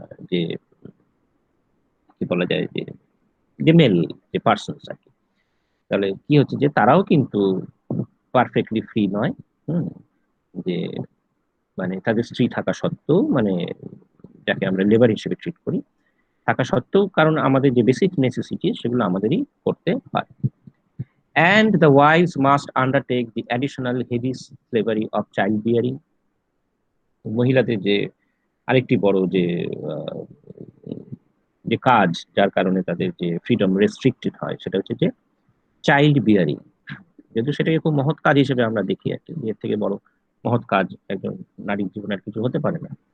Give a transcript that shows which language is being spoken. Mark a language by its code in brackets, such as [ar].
[bn] যে কি বলা যায়, যে যে মেল যে পার্সনস আর কি, তাহলে কি হচ্ছে যে তারাও কিন্তু পারফেক্টলি ফ্রি নয়। হুম, যে মানে তাদের স্ত্রী থাকা সত্ত্বেও, মানে যাকে আমরা লেবার হিসেবে ট্রিট করি, থাকা সত্ত্বেও, কারণ আমাদের যে বেসিক নেসেসিটি সেগুলো আমাদেরই করতে হয়। [en] And the wives must undertake the additional heavy slavery of childbearing. [bn] মহিলাদের যে আরেকটি বড় যে আহ, যে কাজ, যার কারণে তাদের যে ফ্রিডম রেস্ট্রিক্টেড হয়, সেটা হচ্ছে যে চাইল্ড বিয়ারিং। যেহেতু সেটাকে খুব মহৎ কাজ হিসেবে আমরা দেখি আর কি, এর থেকে বড় মহৎ কাজ একজন নারীর জীবনে আর কিছু হতে পারে না।